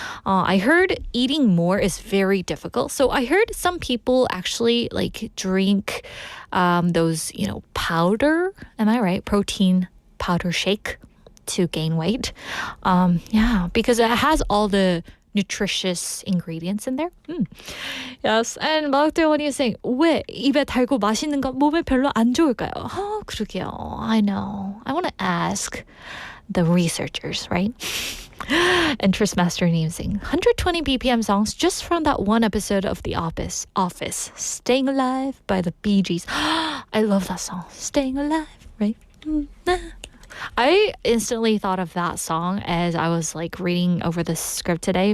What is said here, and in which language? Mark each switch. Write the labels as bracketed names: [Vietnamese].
[English] I heard eating more is very difficult. So I heard some people actually drink those, powder. Am I right? Protein powder shake to gain weight. Yeah, because it has all the nutritious ingredients in there. Yes, and [Korean] 마학대원이 [English] is saying, [Korean] 왜 입에 달고 맛있는 건 몸에 별로 안 좋을까요? 그러게요. [English] I know. I want to ask the researchers, right? Interest Master name saying 120 BPM songs just from that one episode of The Office, Staying Alive by the Bee Gees. I love that song. Staying Alive, right? I instantly thought of that song as I was reading over the script today.